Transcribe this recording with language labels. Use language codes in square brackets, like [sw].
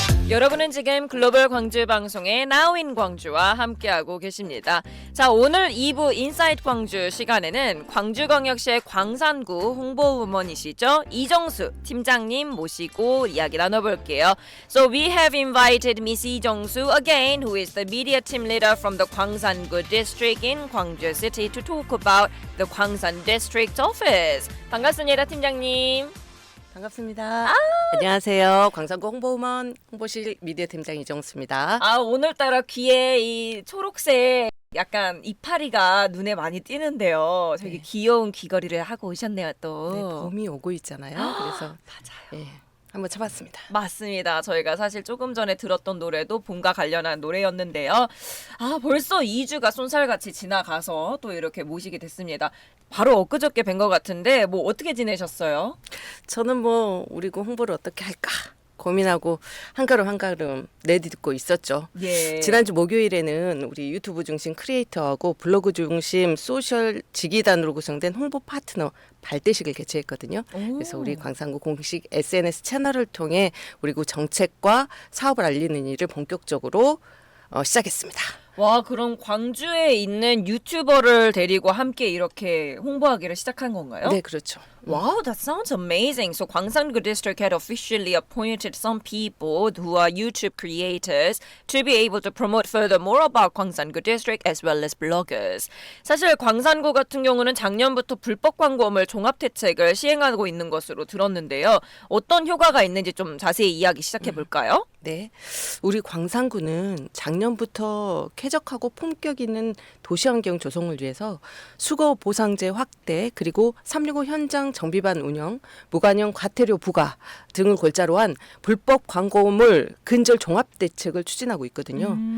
[ko] 여러분은 지금 글로벌 광주 방송의 나우인 광주와 함께하고 계십니다. 자, 오늘 2부 인사이트 광주 시간에는 광주광역시의 광산구 홍보부먼이시죠, 이정수 팀장님 모시고 이야기 나눠볼게요. [en] So we have invited Miss 이정수 again, who is the media team leader from the 광산구 district in Gwangju City, to talk about the 광산 district office. [ko] 반갑습니다, 팀장님. 반갑습니다. 안녕하세요. 광산구 홍보부먼 홍보실 미디어 팀장 이정수입니다. 오늘따라 귀에 이 초록색 약간 이파리가 눈에 많이 띄는데요. 되게 네. 귀여운 귀걸이를 하고 오셨네요, 또. 네, 봄이 오고 있잖아요. 그래서 맞아요. 예, 한번 쳐봤습니다. 맞습니다. 저희가 사실 조금 전에 들었던 노래도 봄과 관련한 노래였는데요. 벌써 2주가 쏜살같이 지나가서 또 이렇게 모시게 됐습니다. 바로 엊그저께 뵌 것 같은데 뭐 어떻게 지내셨어요? 저는 뭐 우리 그 홍보를 어떻게 할까 고민하고 한 걸음 한 걸음 내딛고 있었죠. 예. 지난주 목요일에는 우리 유튜브 중심 크리에이터하고 블로그 중심 소셜 지기단으로 구성된 홍보 파트너 발대식을 개최했거든요. 그래서 우리 광산구 공식 SNS 채널을 통해 우리 구 정책과 사업을 알리는 일을 본격적으로 시작했습니다. 와, 그럼 광주에 있는 유튜버를 데리고 함께 이렇게 홍보하기를 시작한 건가요? 네, 그렇죠. [en] Wow, that sounds amazing. So Gwangsan-gu District had officially appointed some people who are YouTube creators to be able to promote further more about Gwangsan-gu District as well as bloggers. [ko] 사실 광산구 같은 경우는 작년부터 불법 광고물 종합 대책을 시행하고 있는 것으로 들었는데요. 어떤 효과가 있는지 좀 자세히 이야기 시작해 볼까요? 네, 우리 광산구는 작년부터 쾌적하고 품격 있는 도시환경 조성을 위해서 수거 보상제 확대, 그리고 365 현장 정비반 운영, 무관용 과태료 부과 등을 골자로 한 불법 광고물 근절 종합 대책을 추진하고 있거든요.